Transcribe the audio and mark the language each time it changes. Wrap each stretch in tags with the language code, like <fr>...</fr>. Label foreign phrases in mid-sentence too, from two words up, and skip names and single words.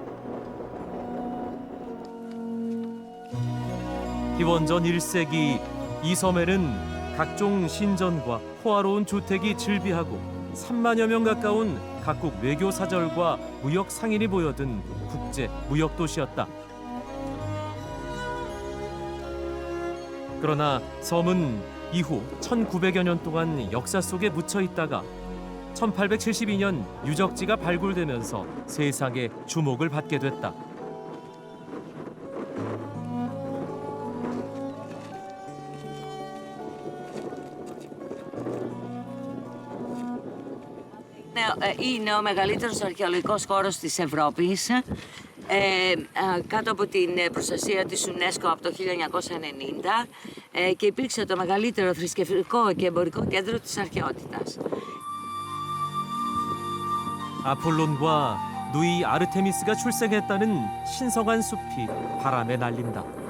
<ko>기원전 1세기 이 섬에는 각종 신전과 호화로운 주택이 즐비하고 3만여 명 가까운 각국 외교 사절과 무역 상인이 모여든 국제 무역 도시였다. 그러나 섬은 이후 1900여 년 동안 역사 속에 묻혀 있다가 1872년 유적지가 발굴되면서 세상의 주목을 받게 됐다.</ko> <el>Είναι ο μεγαλύτερος αρχαιολογικός χώρος της Ευρώπης, κάτω από την προστασία της UNESCO από το 1990 και υπήρξε το μεγαλύτερο θρησκευτικό και εμπορικό κέντρο της αρχαιότητας.</el> <ko>아폴론과 누이 아르테미스가 출생했다는 신성한 숲이 바람에 날린다.</ko>